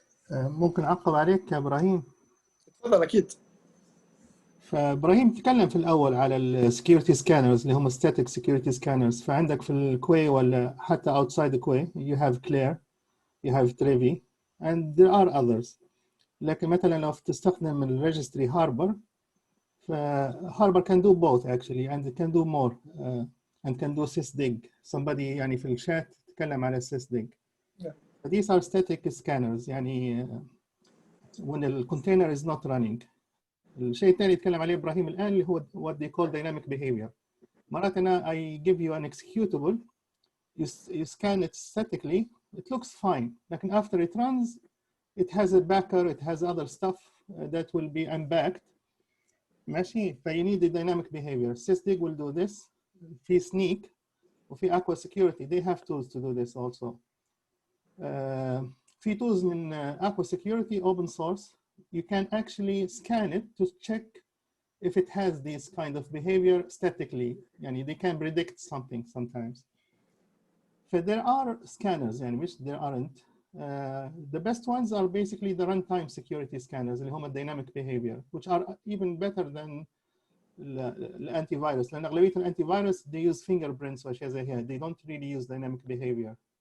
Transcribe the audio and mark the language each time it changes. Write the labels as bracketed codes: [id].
[ar] ممكن أعقب عليك يا إبراهيم؟ تفضل أكيد. فإبراهيم تكلم في الأول على السكيورتي سكانرز اللي هم [en] static security scanners. [ar] فعندك في الكوي ولا حتى [en] outside the كوي you have Claire, you have Trevi, and there are others. [ar] لكن مثلا لو تستخدم الريجستري هاربر فهاربر [en] can do both actually and it can do more and can do sysdig. Somebody [ar] يعني في الشات تكلم على [en] sysdig. These are static scanners [ar] يعني [en] when the container is not running. [ar] الشيء الثاني يتكلم عليه إبراهيم الآن اللي هو [en] what they call dynamic behavior. [ar] مرات أنا [en] I give you an executable, you scan it statically, it looks fine. [ar] لكن [en] after it runs, it has a backer, it has other stuff that will be unbacked. [ar] ماشي. [en] you need the dynamic behavior. Sysdig will do this. [ar] في [en] sneak [ar] وفي [en] aqua security. They have tools to do this also. [ar] في [en] tools [ar] من [en] aqua security open source. You can actually scan it to check if it has this kind of behavior statically. [ar] يعني [en] they can predict something sometimes. But there are scanners يعني which there aren't. The best ones are basically the runtime security scanners [ar] اللي هم [en] dynamic behavior, which are even better than the antivirus. [ar] لأن أغلبية الانتيفيروس [en] they use fingerprints [ar] وأشياء زي هي. [en] They don't really use dynamic behavior.